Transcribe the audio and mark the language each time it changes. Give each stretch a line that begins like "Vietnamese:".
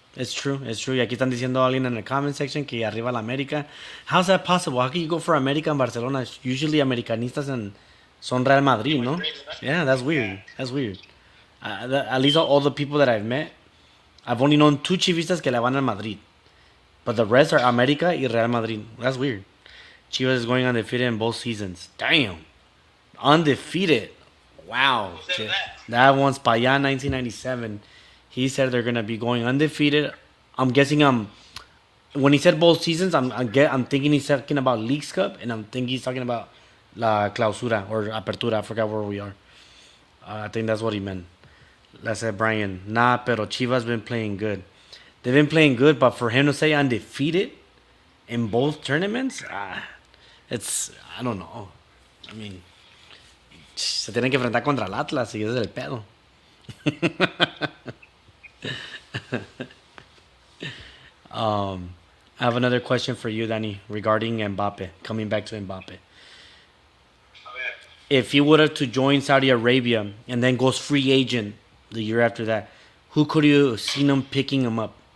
English: It's true, it's true.
Spanish: Y aquí están diciendo alguien en
English: the comment section
Spanish: que arriba la América.
English: How's that possible? How can you go for America and Barcelona? Usually Americanistas
Spanish: son Real Madrid, no?
English: Yeah, that's weird. That's weird. At least all the people that I've met, I've only known 2 chivistas
Spanish: que le van al Madrid.
English: But the rest are America y Real Madrid. That's weird. Chivas is going undefeated in both seasons. Damn. Undefeated. Wow. Who said that? That one's
Spanish: pa allá,
English: 1997. He said they're gonna be going undefeated. I'm guessing when he said both seasons, I'm thinking he's talking about Leagues Cup, and I'm thinking he's talking about La Clausura or Apertura. I forgot where we are. I think that's what he meant. I said Brian, nah,
Spanish: pero
English: Chivas been playing good. They've been playing good, but for him to say undefeated in both tournaments, it's I don't know. I mean,
Spanish: se tienen que enfrentar contra el Atlas y ese es el pedo.
English: I have another question for you, Danny, regarding Mbappe. Coming back to Mbappe. If he would have to join Saudi Arabia and then goes free agent the year after that, who could you seen him picking him up?